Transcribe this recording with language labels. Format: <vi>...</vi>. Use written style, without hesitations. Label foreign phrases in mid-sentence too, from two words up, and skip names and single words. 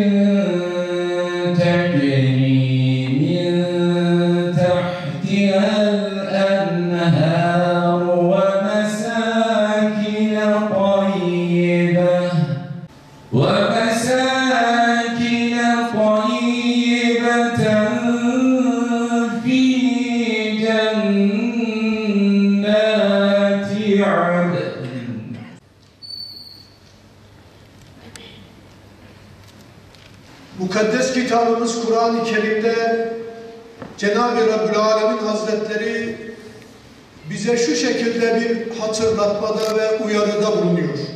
<ar>تَجْرِي مِن تَحْتِهَا الْأَنْهَارُ وَمَسَاكِنَ طَيِّبَةً فِي جَنَّاتِ عَدْنٍ.</ar> <tr>Mukaddes kitabımız Kur'an-ı Kerim'de Cenab-ı Rabbül Alemin Hazretleri bize şu şekilde bir hatırlatmada ve uyarıda bulunuyor.</tr>